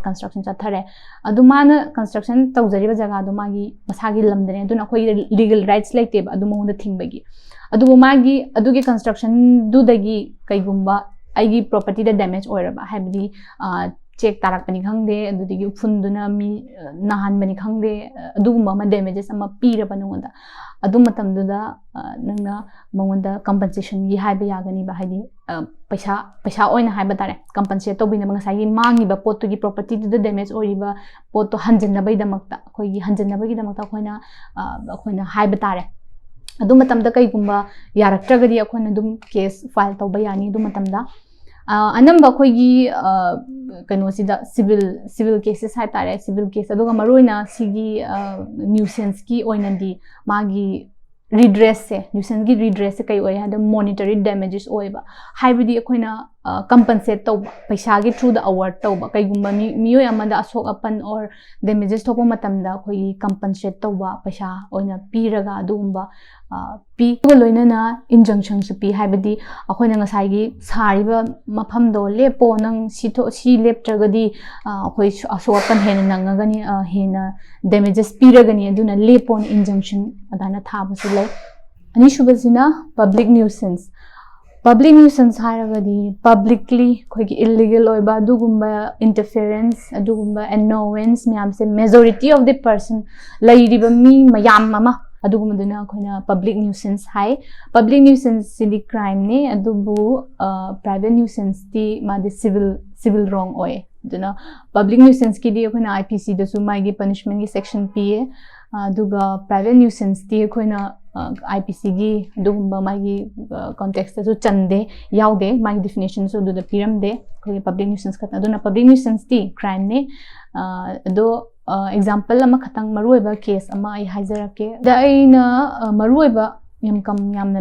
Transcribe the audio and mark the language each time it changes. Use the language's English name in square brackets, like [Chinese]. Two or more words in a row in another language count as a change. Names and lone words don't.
[Manipuri] construction chathare adumana construction tawjariba jaga do magi masagi lamdane aduna khoi [English] legal rights [Manipuri] laite ba aduma honda thingbagi adubu magi adugi construction du dagi kaigumba aigi property da damage oiraba habdi check tarak pani khangde adudigi funduna mi nahan bani khangde adugumba ma damages ama pira banunga adu matamduda nangna mongonda compensation gi haiba yagani ba haidi paisa oina haiba tare compensate to bina ngasai mangi ba pot gi property du damage oiba pot to hanjana bai damakta khoi gi hanjana bai damakta khoina haiba tare adu matamda kai gumba yaraktragadi akhona dum [English] case file [Manipuri] to bayani du matamda anamba khoi gi kano sida [English] civil cases [Manipuri] hai tare [English] civil case [Manipuri] aduga maroina sigi nuisance ki oinandi magi redress se nuisance gi redress se kai oi hada [English] monetary damages [Manipuri] oiba haibidi akoina compensate to paisa gi [English] through the award [Manipuri] to ba kai gumba miyo amada asok apan or damages to matamda khoi compensate to ba paisa oina piraga adumba pi loina na injunction su pi haibidi akoina ngasai gi sariba mafam do lepo nang si leptragadi khoi asok apan hena nangagani hena damages piragani aduna lepo injunction adana thabasu lai ani shubasina [English] public nuisance [Manipuri] haragadi publicly khoi illegal oiba adugumba interference adugumba annoyance myam se [English] majority of the person [Manipuri] lairiba mi mayam ama ꯑꯗꯨꯒꯨꯝꯕꯗꯨꯅ ꯑꯩꯈꯣꯏꯅ [English] public nuisance [Manipuri] ꯍꯥꯏ [English] public nuisance [Manipuri] ꯁꯤꯗꯤ ꯀ꯭ꯔꯥꯏꯝꯅꯤ ꯑꯗꯨꯕꯨ [English] private nuisanceti [Manipuri] ꯃꯥꯗꯤ [English] civil wrong [Manipuri] ꯑꯣꯏ ꯑꯗꯨꯅ [English] public nuisancekidi [Manipuri] ꯑꯩꯈꯣꯏꯅ IPC ꯗꯁꯨ ꯃꯥꯒꯤ ꯄꯅꯤꯁꯃꯦꯟꯒꯤ ꯁꯦꯛꯁꯟ ꯄꯤꯌꯦ ꯑꯗꯨꯒ [English] private nuisanceti [Manipuri] ꯑꯩꯈꯣꯏꯅ IPCꯒꯤ ꯑꯗꯨꯒꯨꯝꯕ ꯃꯥꯒꯤ ꯀꯣꯟꯇꯦꯛꯁꯇꯁꯨ ꯆꯟꯗꯦ ꯌꯥꯎꯗꯦ ꯃꯥꯒꯤ ꯗꯤꯐꯤꯅꯤꯁꯟꯁꯨ ꯑꯗꯨꯗ ꯄꯤꯔꯝꯗꯦ ꯑꯩꯈꯣꯏꯒꯤ [English] public nuisance [Manipuri] ꯈꯛꯇ ꯑꯗꯨꯅ [English] public nuisanceti [Manipuri] ꯀ꯭ꯔꯥꯏꯝꯅꯤ ꯑꯗꯣ ꯑꯦꯛꯖꯥꯝꯄꯜ ꯑꯃꯈꯛꯇꯪ ꯃꯔꯨꯑꯣꯏꯕ ꯀꯦꯁ ꯑꯃ ꯑꯩ ꯍꯥꯏꯖꯔꯛꯀꯦ ꯑꯗ ꯑꯩꯅ ꯃꯔꯨꯑꯣꯏꯕ ꯌꯥꯝꯅ